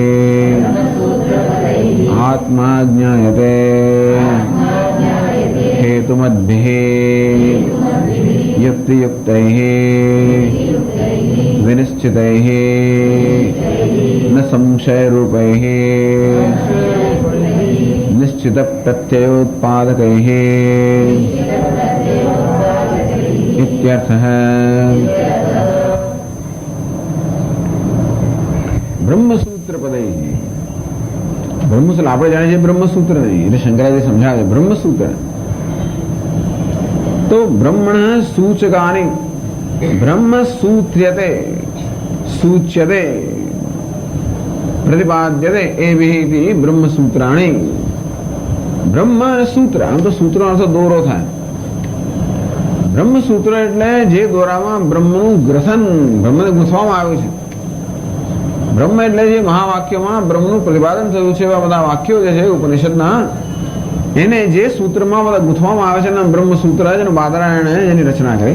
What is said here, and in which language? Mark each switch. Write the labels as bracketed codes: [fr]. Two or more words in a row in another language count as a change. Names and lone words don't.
[sa] आत्मा ज्ञायते हेतुमद्भिः युक्तियुक्तैः विनिश्चितैः न संशयरूपैः निश्चितप्रत्ययोत्पादकैः इत्यर्थः। ब्रह्मसूत्रपदैः ब्रह्मसूत्र [gu] આપણે જાણીએ છીએ ब्रह्मसूत्र नहीं, એટલે શંકરાચાર્ય સમજાવે [sa] ब्रह्मसूत्र तो ब्रह्मण सूचकानि ब्रह्म सूत्र्यते सूच्यते प्रतिपाद्यते एभिः इति ब्रह्मसूत्राणि। [gu] ब्रह्म सूत्र આમ તો સૂત્રનો અર્થ દોરો થાય. બ્રહ્મસૂત્ર એટલે જે દોરામાં બ્રહ્મનું ગ્રથન બ્રહ્મને ગૂંથવામાં આવ્યું છે. બ્રહ્મ એટલે જે મહાવાક્યમાં બ્રહ્મનું પ્રતિપાદન થયું છે એવા બધા વાક્યો જે છે ઉપનિષદના એને જે સૂત્રમાં બધા ગૂંથવામાં આવે છે ને બ્રહ્મસૂત્ર જેનું બાદરાયણે એની રચના કરી.